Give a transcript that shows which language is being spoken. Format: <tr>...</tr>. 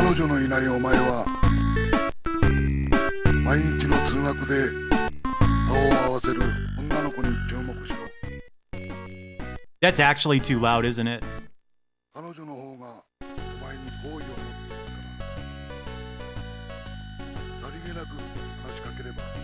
<ja>彼女のいないお前は毎日の通学で顔を合わせる女の子に注目しろ。</ja> <en>That's actually too loud, isn't it?</en> <ja>彼女の方がお前に好意を持っているから。さりげなく話しかければ</ja>